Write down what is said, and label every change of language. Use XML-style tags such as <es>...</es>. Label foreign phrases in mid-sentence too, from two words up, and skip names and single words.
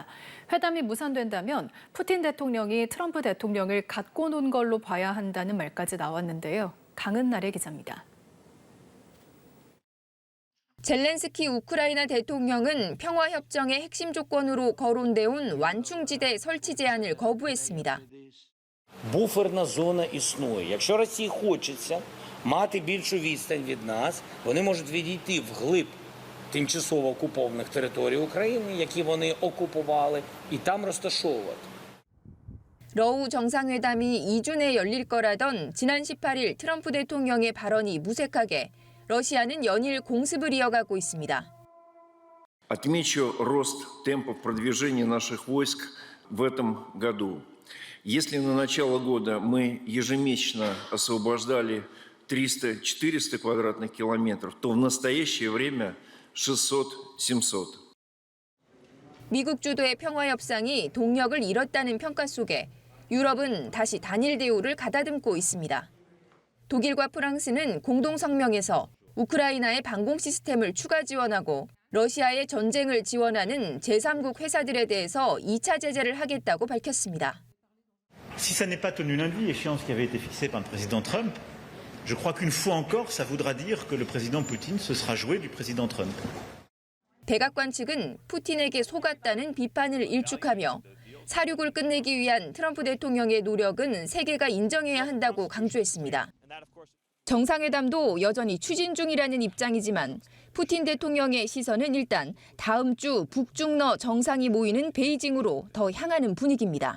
<ko>회담이 무산된다면 푸틴 대통령이 트럼프 대통령을 갖고 논 걸로 봐야 한다는 말까지 나왔는데요. 강은날의 기자입니다. 젤렌스키 우크라이나 대통령은 평화협정의 핵심 조건으로 거론돼온 완충지대 설치 제안을 거부했습니다.</ko> <uk>Буферна зона існує. Якщо Росії хочеться мати більшу відстань від нас, вони можуть відійти вглиб тимчасово окупованих територій України, які вони окупували, і там розташовувати.</uk> <ko>러우 정상회담이 2주 내 열릴 거라던 지난 18일 트럼프 대통령의 발언이 무색하게 러시아는 연일 공습을 이어가고 있습니다.</ko> <ru>Отмечу рост темпов продвижения наших войск в этом году. Если на начало года мы ежемесячно освобождали 300-400 квадратных километров, то в настоящее время 600-700.</ru> <ko>미국 주도의 평화협상이 동력을 잃었다는 평가 속에 유럽은 다시 단일 대우를 가다듬고 있습니다. 독일과 프랑스는 공동 성명에서 우크라이나의 방공 시스템을 추가 지원하고 러시아의 전쟁을 지원하는 제3국 회사들에 대해서 2차 제재를 하겠다고 밝혔습니다.</ko> <fr>Si ça n'est pas tenu lundi, échéance qui avait été fixée par le président Trump, je crois qu'une fois encore, ça voudra dire que le président Poutine se sera joué du président Trump.</fr> <ko>백악관 측은 푸틴에게 속았다는 비판을 일축하며 사륙을 끝내기 위한 트럼프 대통령의 노력은 세계가 인정해야 한다고 강조했습니다. 정상회담도 여전히 추진 중이라는 입장이지만 푸틴 대통령의 시선은 일단 다음 주 북중러 정상이 모이는 베이징으로 더 향하는 분위기입니다.</ko>